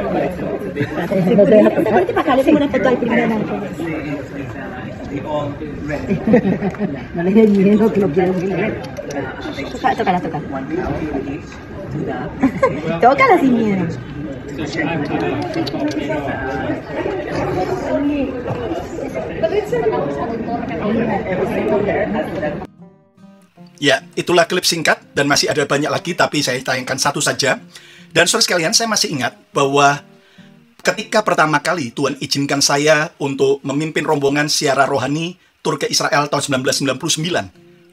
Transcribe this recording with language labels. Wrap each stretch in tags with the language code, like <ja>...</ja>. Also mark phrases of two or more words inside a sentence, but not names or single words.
<es>Una foto ahí primero. No le dé miedo que lo quiero ver. Tócala. Tócala sin miedo.</es> <id>Ya, itulah klip singkat dan masih ada banyak lagi, tapi saya tayangkan satu saja. Dan saudara sekalian, saya masih ingat bahwa ketika pertama kali Tuhan izinkan saya untuk memimpin rombongan siara rohani tur ke Israel tahun 1999.</id>